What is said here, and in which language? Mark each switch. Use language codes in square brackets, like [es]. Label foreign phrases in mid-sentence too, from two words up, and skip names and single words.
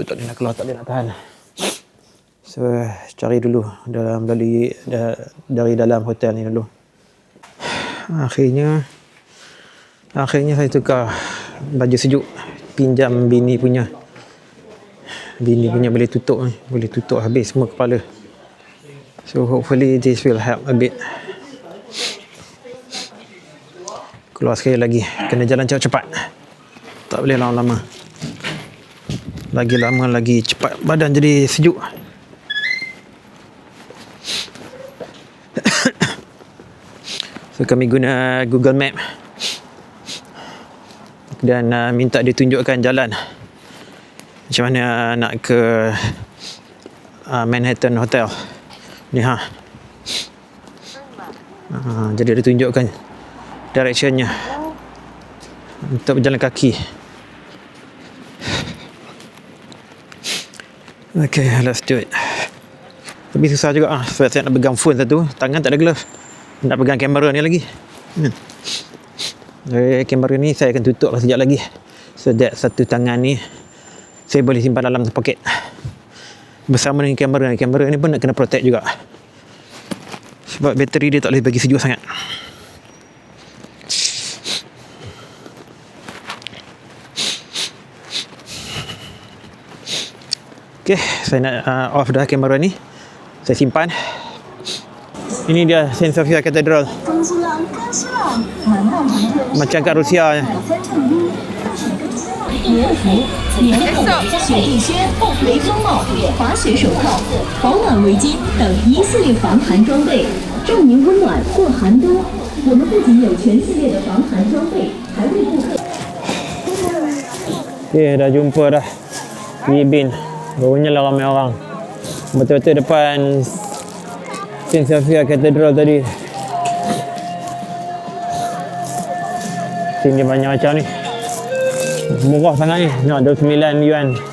[ms] Tak boleh nak keluar, tak boleh nak tahan. So cari dulu dari dalam hotel ni dulu. Akhirnya saya tukar baju sejuk. Pinjam bini punya. Bini punya boleh tutup habis semua kepala. [en] So hopefully this will help a bit. [ms] Keluar sekali lagi. Kena jalan cepat-cepat. Tak boleh lama-lama. Lagi lama lagi cepat badan jadi sejuk. So kami guna Google Map. Dan minta dia tunjukkan jalan. Macam mana nak ke Manhattan Hotel. Ni jadi dia tunjukkan directionnya untuk berjalan kaki. [en] Okay, let's do it. [ms] Tapi susah juga sebab saya nak pegang phone satu, tangan tak ada glove. Nak pegang kamera ni lagi. Kamera ni saya akan tutup lah sekejap lagi. So that satu tangan ni saya boleh simpan dalam poket. Bersama dengan kamera ni. Kamera ni pun nak kena protect juga. Sebab bateri dia tak boleh bagi sejuk sangat. Okay, saya nak off dah kamera ni. Saya simpan. Ini dia Saint Sophia Cathedral. Macam kat Rusia. [zh] 年服、年裤、雪地靴、雷锋帽、滑雪手套、保暖围巾等一系列防寒装备，助您温暖过寒冬。我们不仅有全系列的防寒装备，还为顾客。 [ms] Okay, dah jumpa dah Yibin. Barunya lah ramai orang. Betul-betul depan Saint Sophia Cathedral tadi. Sini banyak macam ni. Murah sangat ni. Nak 29 yuan.